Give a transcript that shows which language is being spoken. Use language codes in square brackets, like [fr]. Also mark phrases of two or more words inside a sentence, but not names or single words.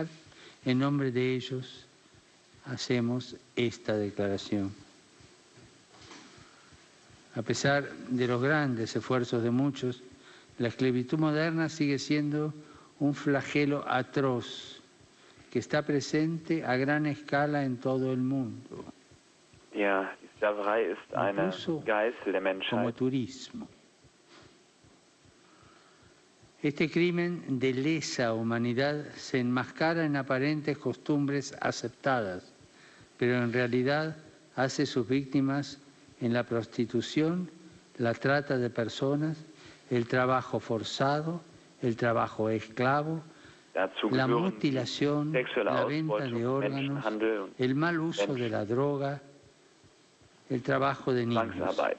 [es] En nombre de ellos hacemos esta declaración. A pesar de los grandes esfuerzos de muchos, la esclavitud moderna sigue siendo un flagelo atroz que está presente a gran escala en todo el mundo. [de] Ja, die Sklaverei ist eine Geißel der Menschheit. [es] Como turismo. Este crimen de lesa humanidad se enmascara en aparentes costumbres aceptadas, pero en realidad hace sus víctimas en la prostitución, la trata de personas, el trabajo forzado, el trabajo esclavo, la mutilación, la venta de órganos, el mal uso de la droga, el trabajo de niños.